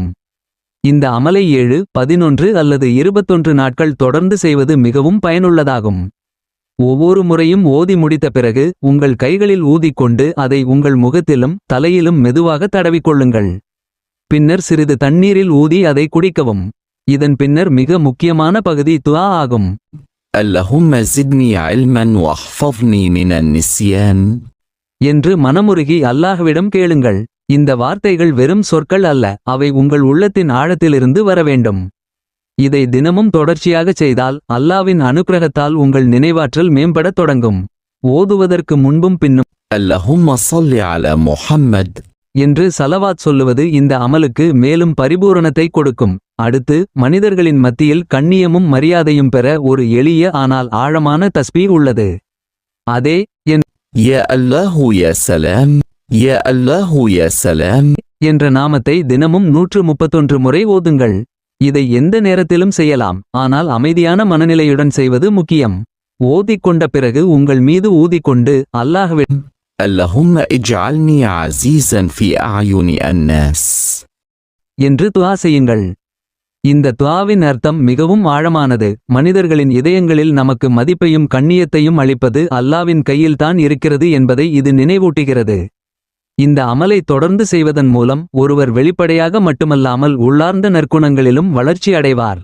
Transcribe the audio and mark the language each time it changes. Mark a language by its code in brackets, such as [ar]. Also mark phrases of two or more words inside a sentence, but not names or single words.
[ta] இந்த அமலை 7, 11 அல்லது 21 நாட்கள் தொடர்ந்து செய்வது மிகவும் பயனுள்ளதாகும். ஒவ்வொரு முறையும் ஓதி முடித்த பிறகு உங்கள் கைகளில் ஊதிக்கொண்டு அதை உங்கள் முகத்திலும் தலையிலும் மெதுவாக தடவிக்கொள்ளுங்கள். பின்னர் சிறிது தண்ணீரில் ஊதி அதை குடிக்கவும். இதன் பின்னர் மிக முக்கியமான பகுதி துஆ ஆகும். [ar] اللهم زدني علما واحفظني من النسيان [ta] என்று மனமுருகி அல்லாஹ்விடம் கேளுங்கள். இந்த வார்த்தைகள் வெறும் சொற்கள் அல்ல, அவை உங்கள் உள்ளத்தின் ஆழத்திலிருந்து வர வேண்டும். இதை தினமும் தொடர்ச்சியாகச் செய்தால் அல்லாவின் அனுக்கிரகத்தால் உங்கள் நினைவாற்றல் மேம்படத் தொடங்கும். ஓதுவதற்கு முன்பும் பின்னும் [ar] اللهم صل على محمد [ta] என்று சலவாத் சொல்லுவது இந்த அமலுக்கு மேலும் பரிபூரணத்தை கொடுக்கும். அடுத்து, மனிதர்களின் மத்தியில் கண்ணியமும் மரியாதையும் பெற ஒரு எளிய ஆனால் ஆழமான தஸ்பீஹ் உள்ளது. அதே [ar] يا الله يا سلام، يا الله يا سلام [ta] என்ற நாமத்தை தினமும் 131 முறை ஓதுங்கள். இதை எந்த நேரத்திலும் செய்யலாம், ஆனால் அமைதியான மனநிலையுடன் செய்வது முக்கியம். ஓதிக்கொண்ட பிறகு உங்கள் மீது ஊதிக்கொண்டு அல்லாஹ்விடம் [ar] اللهم اجعلني عزيزا في أعين الناس [ta] என்று துஆ செய்யுங்கள். இந்த துஆவின் அர்த்தம் மிகவும் ஆழமானது. மனிதர்களின் இதயங்களில் நமக்கு மதிப்பையும் கண்ணியத்தையும் அளிப்பது அல்லாவின் கையில்தான் இருக்கிறது என்பதை இது நினைவூட்டுகிறது. இந்த அமலை தொடர்ந்து செய்வதன் மூலம் ஒருவர் வெளிப்படையாக மட்டுமல்லாமல் உள்ளார்ந்த நற்குணங்களிலும் வளர்ச்சி அடைவார்.